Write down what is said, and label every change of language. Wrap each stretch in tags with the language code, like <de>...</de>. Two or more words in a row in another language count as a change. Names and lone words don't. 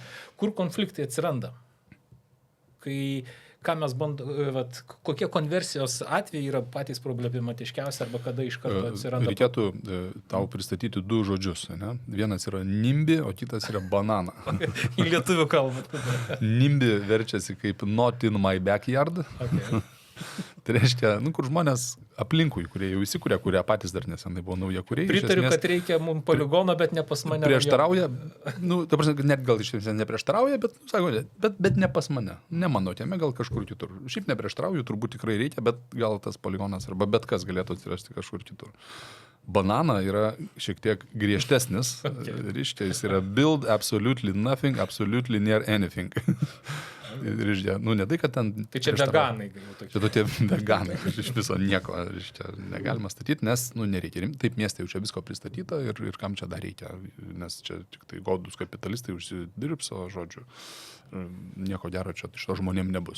<lt>Kur konfliktai atsiranda? Ką mes kokie konversijos atvejai yra patys problematiškiausi arba kada iš karto atsiranda? Reikėtų tau pristatyti du žodžius, ne? Vienas yra nimbi, o kitas yra banana. Į lietuvių kalbą. Nimbi verčiasi kaip</lt> <en>not in my backyard. Okay.</en> <lt>Tai reiškia, nu, kur žmonės aplinkui, kurie jau įsikūrė, kurie patys dar nesenai buvo nauja kūrėjai. Pritariu, kad reikia mums poligono, bet ne pas mane. Prieštarauja, nu, ta prasme, net gal iš esmės neprieštarauja, bet, sako, bet ne pas mane. Ne mano tėme, gal kažkur kitur. Šiaip neprieštarauju, turbūt tikrai reikia, bet gal tas poligonas arba bet kas galėtų atsirasti kažkur kitur. Banana yra šiek tiek griežtesnis. Reiškia, jis yra</lt> <en>build absolutely nothing, absolutely near anything.</en> <lt>Reiškia, nu, ne tai, kad ten... Tai čia veganai. Čia tokie veganai, iš viso nieko, reiškia, negalima statyti, nes, nu, nereikia. Taip, mieste jau čia visko pristatyta ir kam čia dar reikia, nes čia tik tai godus kapitalistai užsidirbs, o žodžiu, nieko gero čia iš to žmonėm nebus.</lt>